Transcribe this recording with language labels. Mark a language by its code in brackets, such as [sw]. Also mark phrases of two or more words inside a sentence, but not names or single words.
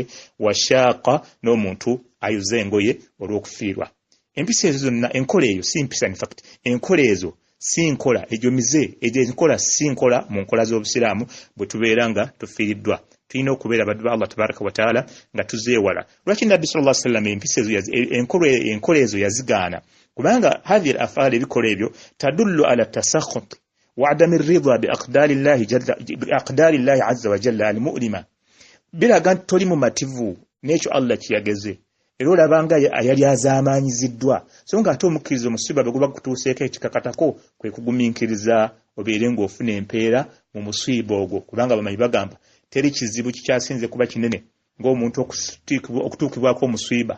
[lg] Washaaqa, n'omuntu ayuza engoye olw'okufiirwa. Empisa ezo zonna, enkola eyo si mpisa, [en] in fact [lg] enkola ezo si nkola, egyo mize, egyo enkola si nkola mu nkola z'Obusiraamu bwe tubeera nga tufiiriddwa. Tulina okubeera baddu ba Allah [ar] تبارك وتعالى [lg] nga tuzeewala. Lwaki Nabbi [ar] صلى الله عليه وسلم [lg] empisa ezo enkola ezo yazigaana? [ar] Kubanga هذه الأفعال, [lg] ebikola ebyo, [ar] تدل على التسخط وعدم الرضا بأقدار الله عز وجل المؤلمة. [lg] Biraga nti toli mumativu n'ekyo Allah kiyageze, era olabanga yali azaamaanyiziddwa. So nga ate omukkiriza omusiba bwe guba gutuuseeko ekikakatako kwe kugumiikiriza obeere ng'ofuna empeera mu musiiba ogwo, kubanga bamanyi bagamba teri kizibu kikyasinze kuba kinene ng'omuntu okutuukibwako omusiiba.